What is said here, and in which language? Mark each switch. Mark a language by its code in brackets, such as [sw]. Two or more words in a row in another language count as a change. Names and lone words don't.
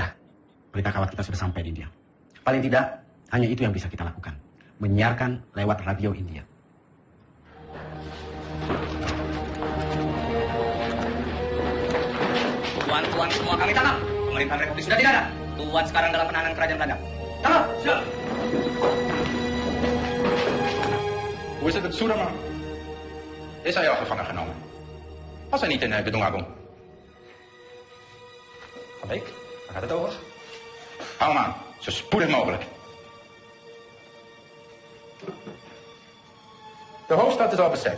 [id] Berita kawat kita sudah sampai di India. Paling tidak, hanya itu yang bisa kita lakukan. Menyiarkan lewat radio India. Tuan-tuan semua kami tangkap. Pemerintahan Republik sudah tidak ada. Tuan sekarang dalam penahanan kerajaan Belanda. Tangkap! Siap! [nl] Hoe is het met Soederman? Is hij al gevangen genomen? Was hij niet in Bedong Agung? Van Beek, waar gaat het over? Hou hem aan, zo spoedig mogelijk. De hoofdstad is al bezet.